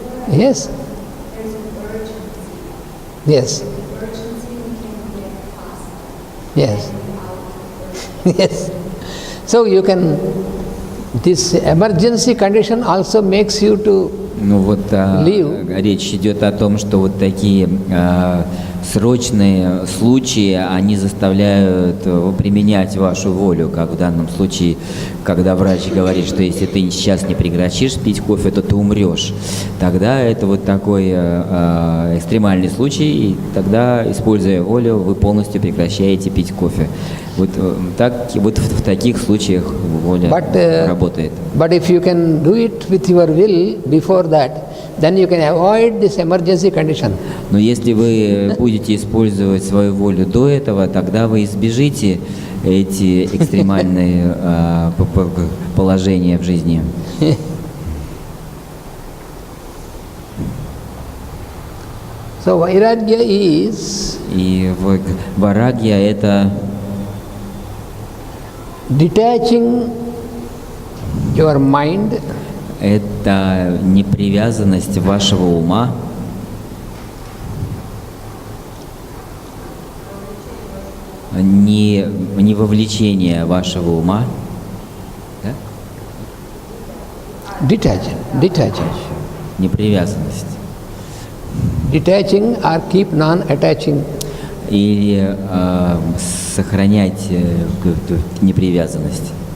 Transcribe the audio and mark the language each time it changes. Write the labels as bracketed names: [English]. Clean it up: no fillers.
[English] Yes. Yes. Yes. Yes. So you can, this emergency condition also makes you to [Russian] Ну вот [English] leave. [Russian] речь идет о том, что вот такие срочные случаи, они заставляют применять вашу волю, как в данном случае, когда врач говорит, что если ты сейчас не прекратишь пить кофе, то ты умрешь. Тогда это вот такой экстремальный случай, и тогда, используя волю, вы полностью прекращаете пить кофе. Вот, так, вот в таких случаях воля работает. [English] But if you can do it with your will before that, then you can avoid this emergency condition. [Russian] Но если вы будете использовать свою волю до этого, тогда вы избежите эти экстремальные положения в жизни. [English] So vairagya is [Russian] И вайрагья — это [English] detaching your mind [Russian] это непривязанность вашего ума, не вовлечение вашего ума, да? [English] detaching. [Russian] Непривязанность. [English] Detaching or keep non-attaching. [Russian] Или сохранять непривязанность.